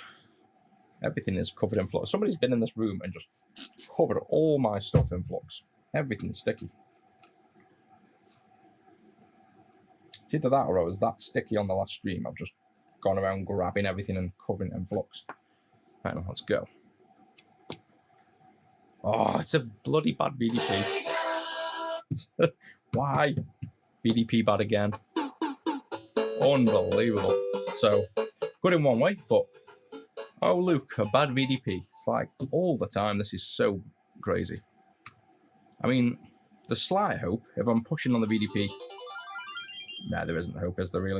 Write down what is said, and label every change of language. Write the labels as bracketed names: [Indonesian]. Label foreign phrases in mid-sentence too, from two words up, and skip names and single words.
[English] Everything is covered in flux. Somebody's been in this room and just covered all my stuff in flux. Everything's sticky. It's either that or I was that sticky on the last stream. I've just gone around grabbing everything and covering it in flux. Right, now, let's go. Oh, it's a bloody bad VDP. Why? VDP bad again. Unbelievable. So, good in one way, but oh look, a bad VDP. It's like all the time. This is so crazy. I mean, there's slight hope if I'm pushing on the VDP. Nah, there isn't hope, is there really?